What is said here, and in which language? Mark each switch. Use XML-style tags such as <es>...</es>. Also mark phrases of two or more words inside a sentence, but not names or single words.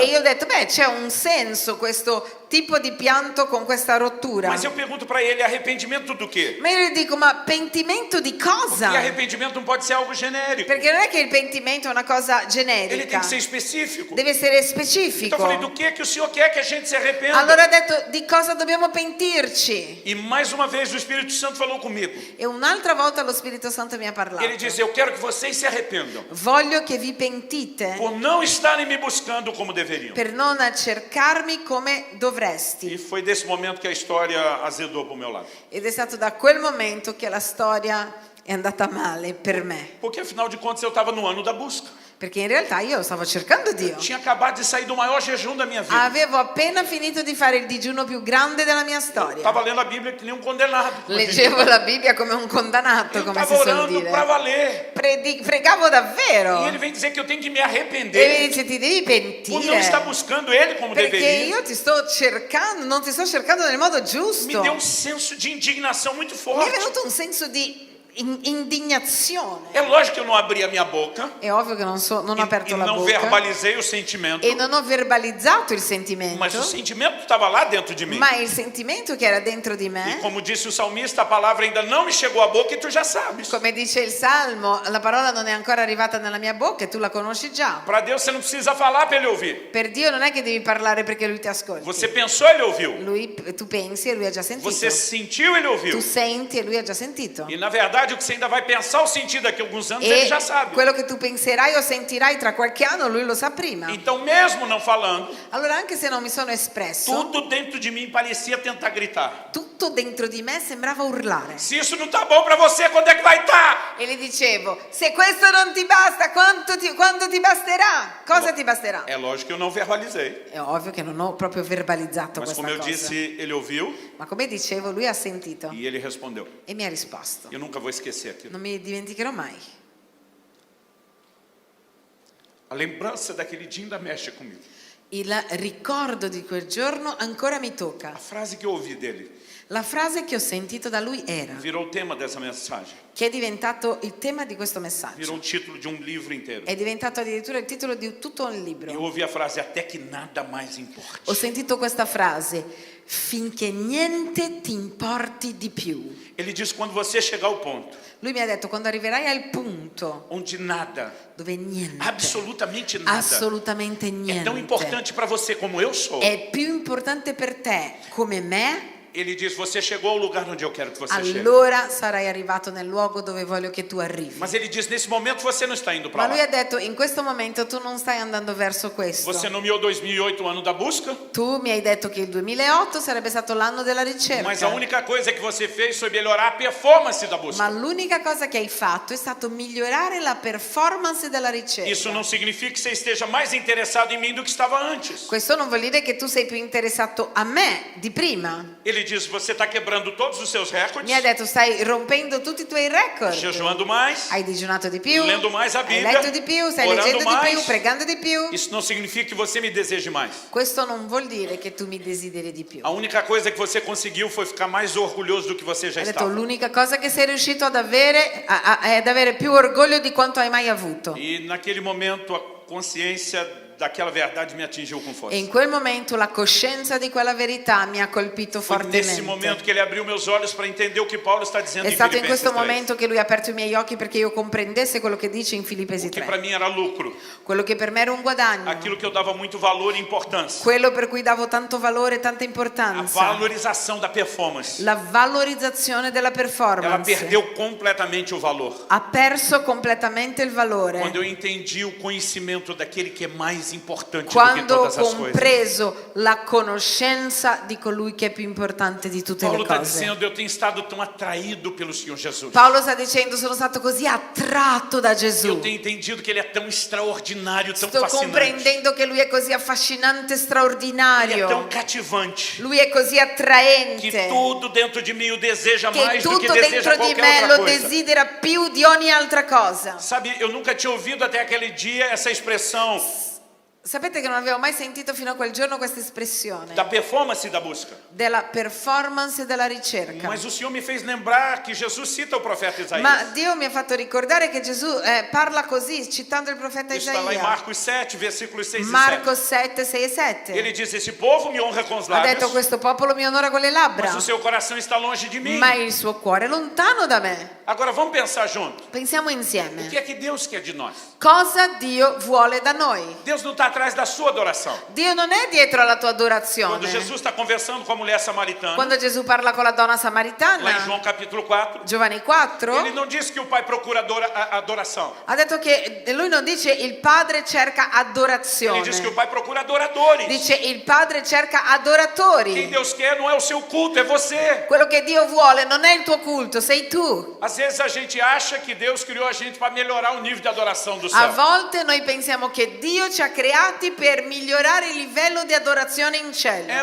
<it>E io ho detto, beh, c'è un senso questo tipo di pianto con questa rottura.</it> <pt>Mas eu pergunto para ele, arrependimento do quê?</pt> <it>Ma io gli dico, ma pentimento di</it> <pt>E</pt> <it>cosa?</it> <pt>arrependimento não pode ser algo genérico.</pt> <it>Perché non è che il pentimento è una cosa</it> <pt>Ele tem</pt> <it>generica,</it> <pt>que ser específico.</pt> <it>deve essere</it> <pt>Então eu</pt> <it>specifico.</it> <pt>falei, do que o Senhor quer que a gente se arrependa?</pt> <it>Allora ha detto, di cosa dobbiamo pentirci?</it> <pt>E mais uma vez o Espírito Santo falou comigo.</pt> <it>E un'altra volta lo Spirito Santo mi ha parlato.</it> <pt>Ele disse, eu quero que vocês se arrependam</pt> <it>Voglio che vi pentite</it> <pt>por não estarem me buscando como deveriam.</pt> <it>per non cercarmi come</it> <pt>E</pt> <it>dovresti.</it> <pt>foi desse momento que a história azedou para o meu lado.</pt> <it>Ed è stato da quel momento che la storia è andata male per me.</it> <pt>Porque afinal de contas eu estava no ano da busca.</pt> <it>Perché in realtà io stavo cercando Dio.</it> <pt>Tinha acabado de sair do maior jejum da minha vida.</pt> <it>Avevo appena finito di fare il digiuno più grande della mia storia.</it> <pt>Estava lendo a Bíblia que nem um condenado.</pt> <it>Leggevo la Bibbia come un condannato,</it> <pt>Eu</pt> <it>come si</it> <pt>estava</pt> <it>suol</it> <pt>orando</pt> <it>dire.</it> <pt>para valer.</pt> <it>Pregavo davvero.</it> <pt>E ele vem dizer que eu tenho que me</pt> <it>E mi</it> <pt>arrepender</pt> <it>dice ti devi</it> <pt>por não estar</pt> <it>pentire.</it> <pt>buscando ele como</pt> <it>Perché</it> <pt>deveria.</pt> <it>io ti sto cercando, non ti sto cercando nel modo</it> <pt>Me</pt> <it>giusto.</it> <pt>deu um senso de indignação muito</pt> <it>Mi è</it> <pt>forte.</pt> <it>venuto un senso di indignazione.</it> <pt>É lógico que eu não abri a minha boca</pt> <it>È ovvio che non ho aperto</it> <pt>e</pt> <it>la</it> <pt>não</pt> <it>bocca</it> <pt>verbalizei o sentimento,</pt> <it>e non ho verbalizzato il</it> <pt>mas o</pt> <it>sentimento,</it> <pt>sentimento estava lá dentro de mim.</pt> <it>ma il sentimento che era dentro di</it> <pt>E</pt> <it>me,</it> <pt>como disse o salmista, a palavra ainda não me chegou à boca e tu já sabes.</pt> <it>come dice il Salmo, la parola non è ancora arrivata nella mia bocca e tu la conosci già.</it> <pt>Para Deus você não precisa falar para ele ouvir.</pt> <it>Per Dio non è che devi parlare perché lui ti ascolta.</it> <pt>Você pensou, ele ouviu.</pt> <it>Tu pensi e lui ha già sentito.</it> <pt>Você sentiu, ele ouviu.</pt> <it>Tu senti e lui ha già sentito.</it> <pt>E na verdade o que você ainda vai pensar o sentido daqui a alguns anos, ele</pt> <it>E</it> <pt>já sabe.</pt> <it>quello che tu penserai o sentirai tra qualche anno, lui lo sa prima.</it> <pt>Então mesmo não falando,</pt> <it>Allora anche se non mi sono espresso,</it> <pt>tudo dentro de mim parecia tentar gritar.</pt> <it>tutto dentro di me sembrava urlare.</it> <pt>Se isso não tá bom para você, quando é que vai estar?</pt> <it>E le dicevo, se questo non ti basta, quando ti basterà? Cosa ti basterà?</it> <pt>É lógico que eu não verbalizei.</pt> <it>È ovvio che non ho proprio verbalizzato</it> <pt>Mas</pt> <it>questa</it> <pt>como eu</pt> <it>cosa.</it> <pt>disse, ele ouviu</pt> <it>Ma come dicevo, lui ha sentito</it> <pt>e ele respondeu.</pt> <it>e mi ha risposto.</it> <pt>Eu nunca vou esquecer aquilo.</pt> <it>Non mi dimenticherò mai.</it> <pt>A lembrança daquele dia ainda mexe comigo.</pt> <it>Il ricordo di quel giorno ancora mi tocca.</it> <pt>A frase que eu ouvi dele</pt> <it>La frase che ho sentito da lui era,</it> <pt>virou o tema dessa mensagem.</pt> <it>che è diventato il tema di questo</it> <pt>Virou</pt> <it>messaggio.</it> <pt>o título de um livro inteiro.</pt> <it>È diventato addirittura il titolo di tutto un</it> <pt>Eu</pt> <it>libro.</it> <pt>ouvi a frase até que nada mais importe.</pt> <it>Ho sentito questa frase, finché niente ti importi di più.</it> <pt>Ele diz quando você chegar ao ponto</pt> <it>Lui mi ha detto, quando arriverai al punto</it> <pt>onde nada,</pt> <it>dove niente,</it> <pt>absolutamente nada,</pt> <it>assolutamente</it> <pt>é tão</pt> <it>niente,</it> <pt>importante para você como eu sou.</pt> <it>è più importante per te come me,</it> <pt>Ele diz, você chegou ao lugar onde eu quero que você chegue.</pt> <it>allora sarai arrivato nel luogo dove voglio che tu arrivi.</it> <pt>Mas ele diz, nesse momento você não está indo</pt> <it>Ma</it> <pt>para</pt> <it>lui</it> <pt>lá.</pt> <it>ha detto, in questo momento tu non stai andando verso questo.</it> <pt>Você nomeou 2008 o ano da busca,</pt> <it>Tu mi hai detto che il 2008 sarebbe stato l'anno della</it> <pt>mas a</pt> <it>ricerca.</it> <pt>única coisa que você fez foi melhorar a performance da</pt> <it>Ma</it> <pt>busca.</pt> <it>l'unica cosa che hai fatto è stato migliorare la performance della ricerca.</it> <pt>Isso não significa que você esteja mais interessado em mim do que estava antes.</pt> <it>Questo non vuol dire che tu sei più interessato a me di prima.</it> <pt>Ele diz, você está quebrando todos os seus recordes,</pt> <it>Mi ha detto, stai rompendo tutti i tuoi record.</it> <pt>jejuando mais,</pt> <it>Hai digiunato di più,</it> <pt>lendo mais a</pt> <it>hai</it> <pt>Bíblia,</pt> <it>letto di più, stai</it> <pt>orando</pt> <it>leggendo di più,</it> <pt>mais.</pt> <it>pregando di più.</it> <pt>Isso não significa que você me deseje mais.</pt> <it>Questo non vuol dire che tu mi desideri di più.</it> <pt>A única coisa que você conseguiu foi ficar mais orgulhoso do que você já</pt> <it>Ha detto,</it> <pt>estava.</pt> <it>l'unica cosa che sei riuscito ad avere è ad avere più orgoglio di quanto hai mai avuto.</it> <pt>E naquele momento a consciência daquela verdade me atingiu com força.</pt> <it>E in quel momento la coscienza di quella verità mi ha colpito</it> <pt>Foi nesse momento</pt> <it>fortemente.</it> <pt>que ele abriu meus olhos para entender o que Paulo está dizendo</pt> <it>È</it> <pt>em</pt> <it>stato in</it> <pt>Filipenses</pt> <it>questo</it> <pt>3.</pt> <it>momento che lui ha aperto i miei occhi perché io comprendesse quello che dice in Filippesi</it> <pt>O que para</pt> <it>3.</it> <pt>mim era lucro,</pt> <it>Quello che per me era un guadagno,</it> <pt>aquilo que eu dava muito valor e importância,</pt> <it>quello per cui davo tanto valore e tanta</it> <pt>a</pt> <it>importanza,</it> <pt>valorização da performance.</pt> <it>la valorizzazione della</it> <pt>Ela</pt> <it>performance.</it> <pt>perdeu completamente o valor.</pt> <it>Ha perso completamente il valore</it> <pt>Quando eu entendi o conhecimento daquele que é mais importante do que</pt> <it>quando ho</it> <pt>todas as coisas.</pt> <it>compreso la conoscenza di colui che è più importante di tutte</it> <pt>Paulo</pt> <it>le</it> <pt>está</pt> <it>cose.</it> <pt>dizendo, eu tenho estado tão atraído pelo Senhor Jesus.</pt> <it>Paolo sta dicendo, sono stato così attratto da</it> <pt>Eu</pt> <it>Gesù.</it> <pt>tenho entendido que ele é tão extraordinário, tão</pt> <it>Sto</it> <pt>fascinante.</pt> <it>comprendendo che lui è così affascinante,</it> <pt>Ele é tão</pt> <it>straordinario.</it> <pt>cativante.</pt> <it>Lui è così</it> <pt>Que</pt> <it>attraente.</it> <pt>tudo dentro de mim o deseja</pt> <it>Che</it> <pt>mais do que</pt> <it>tutto</it> <pt>deseja</pt> <it>dentro di</it> <pt>qualquer</pt> <it>me</it> <pt>outra</pt> <it>lo</it> <pt>coisa.</pt> <it>desidera più di ogni altra cosa.</it> <pt>Sabe, eu nunca tinha ouvido até aquele dia essa expressão</pt> <it>Sapete che non avevo mai sentito fino a quel giorno questa espressione</it> <pt>da performance da busca.</pt> <it>della performance e della ricerca.</it> <pt>Mas o Senhor me fez lembrar que Jesus cita o profeta Isaías.</pt> <it>Ma Dio mi ha fatto ricordare che Gesù parla così, citando il profeta</it> <pt>Isso está lá em</pt> <it>Isaia.</it> <pt>Marcos 7, versículos 6</pt> <it>Marco</it> <pt>e 7.</pt> <it>7, 6 e 7.</it> <pt>Ele diz, esse povo me honra com os</pt> <it>Ha detto,</it> <pt>lábios,</pt> <it>questo popolo mi onora con le labbra,</it> <pt>mas o seu coração está longe de mim.</pt> <it>ma il suo cuore è lontano da me.</it> <pt>Agora vamos pensar junto.</pt> <it>Pensiamo</it> <pt>O</pt> <it>insieme.</it> <pt>que é que Deus quer de nós?</pt> <it>Cosa Dio vuole da noi?</it> <pt>Deus não está atrás da sua adoração.</pt> <it>Dio non è dietro alla tua</it> <pt>Quando</pt> <it>adorazione.</it> <pt>Jesus está conversando com a mulher samaritana,</pt> <it>Quando Gesù parla con la donna</it> <pt>lá em</pt> <it>samaritana,</it> <pt>João capítulo 4,</pt> <it>Giovanni 4,</it> <pt>ele não diz que o pai procura adoração.</pt> <it>ha detto che lui non dice il padre cerca</it> <pt>Ele diz que o</pt> <it>adorazione,</it> <pt>pai procura adoradores.</pt> <it>dice il padre cerca</it> <pt>Quem</pt> <it>adoratori.</it> <pt>Deus quer não é o seu culto, é você.</pt> <it>Quello che Dio vuole non è il tuo culto, sei tu.</it> <pt>Às vezes a gente acha que Deus criou a gente para melhorar o nível de adoração do</pt> <it>A</it> <pt>céu.</pt> <it>volte noi pensiamo che Dio ci ha creati per migliorare il livello di adorazione in</it> <pt>É</pt> <it>cielo.</it>